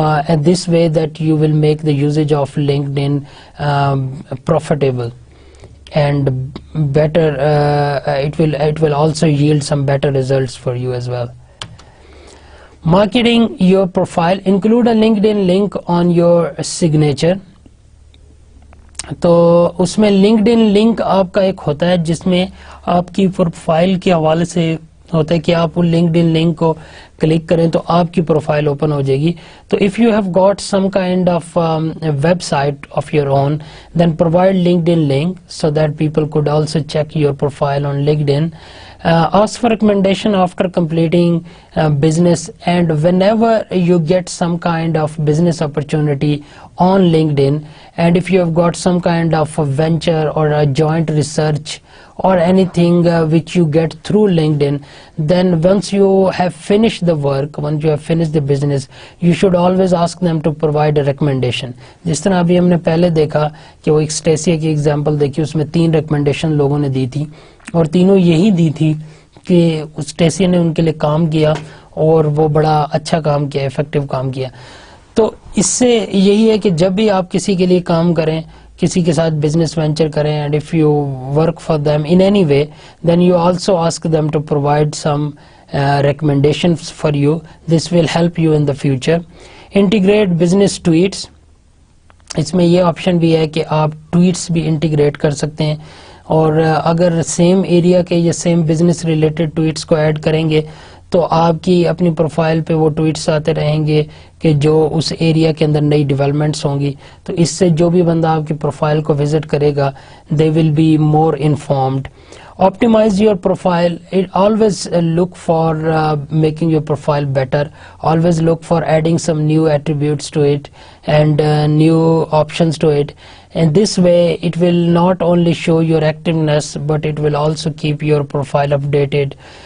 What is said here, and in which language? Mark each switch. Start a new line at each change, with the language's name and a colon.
English: And this way that you will make the usage of LinkedIn profitable and better. It will also yield some better results for you as well. Marketing your profile, include a LinkedIn link on your signature.
Urdu: تو اس میں LinkedIn link آپ کا ایک ہوتا ہے جس میں آپ کی پروفائل کے حوالے سے ہوتا ہے کہ آپ LinkedIn link کو کلک کریں تو آپ کی پروفائل اوپن ہو جائے گی.
English: تو if you have got some kind of website of your own, then provide LinkedIn link so that people could also check your profile on LinkedIn. Ask for recommendation after completing business, and whenever you get some kind of business opportunity on LinkedIn, and if you have got some kind of a venture or a joint research or anything which you get through LinkedIn, then once you have finished the work, once you have finished the business, you should always ask them to provide a recommendation.
Urdu: جس طرح ابھی ہم نے پہلے دیکھا کہ وہ ایک اسٹیسیا کی ایگزامپل دیکھی, اس میں 3 ریکمنڈیشن لوگوں نے دی تھی اور تینوں یہی دی تھی کہ اسٹیسیا نے ان کے لیے کام کیا اور وہ بڑا اچھا کام کیا, افیکٹو کام کیا. تو اس سے یہی ہے کہ جب بھی آپ کسی کے لیے کام کریں, کسی کے ساتھ بزنس وینچر کریں,
English: And if you work for them in any way, then you also ask them to provide some recommendations for you. This will help you in the future. Integrate business tweets.
Urdu: اس میں یہ option بھی ہے کہ آپ tweets بھی integrate کر سکتے ہیں, اور اگر سیم ایریا کے یا سیم بزنس ریلیٹڈ ٹویٹس کو ایڈ کریں گے تو آپ کی اپنی پروفائل پہ وہ ٹویٹس آتے رہیں گے کہ جو اس ایریا کے اندر نئی ڈیولپمنٹس ہوں گی. تو اس سے جو بھی بندہ آپ کی پروفائل کو وزٹ کرے گا
English: they will be more informed. Optimize your profile. Always look for making your profile better. Always look for adding some new attributes to it and new options to it. And this way it will not only show your activeness, but it will also keep your profile updated.